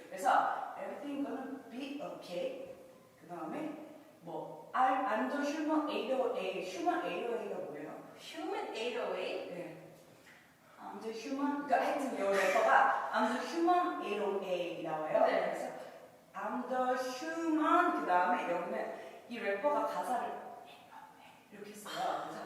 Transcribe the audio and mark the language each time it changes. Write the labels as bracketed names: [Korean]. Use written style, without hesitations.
[Korean] 그래서 [English] everything gonna be okay. [Korean] 그 다음에 뭐 [English] I'm the human 808. human 808가 [Korean] 뭐예요? [English] human 808? 네. I'm the human. [Korean] 그러니까 하여튼 이 래퍼가 [English] I'm the human 808 [Korean] 나와요. 네. 그래서 [English] I'm the human. [Korean] 그 다음에 여기는 이 래퍼가 가사를 이렇게 써요.